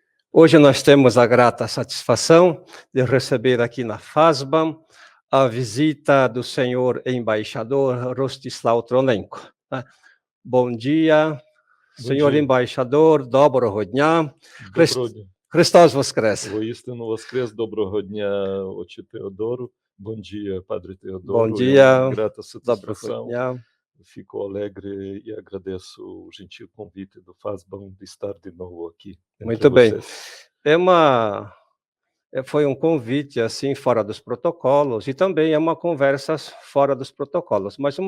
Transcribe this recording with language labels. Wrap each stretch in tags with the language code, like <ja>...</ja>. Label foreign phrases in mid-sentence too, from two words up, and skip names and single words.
<pt>Hoje nós temos a grata satisfação de receber aqui na FASBAN a visita do senhor embaixador Rostislav Tronenko, né. Bom dia, Bom senhor dia. embaixador,</pt> <uk>доброго дня. Доброго дня. Христос воскрес! Воістину воскрес. Доброго дня, отче Teodoro.</uk> <pt>Bom dia, padre Bom Teodoro. É uma dia, grata</pt> <uk>доброго</uk> <pt>satisfação.</pt> <uk>дня.</uk> <pt>Fico alegre e agradeço o gentil convite do FASBAN de estar de novo aqui entre Muito bem. vocês. Foi um convite, assim, fora dos protocolos, e também é uma conversa fora dos protocolos, mas uma</pt>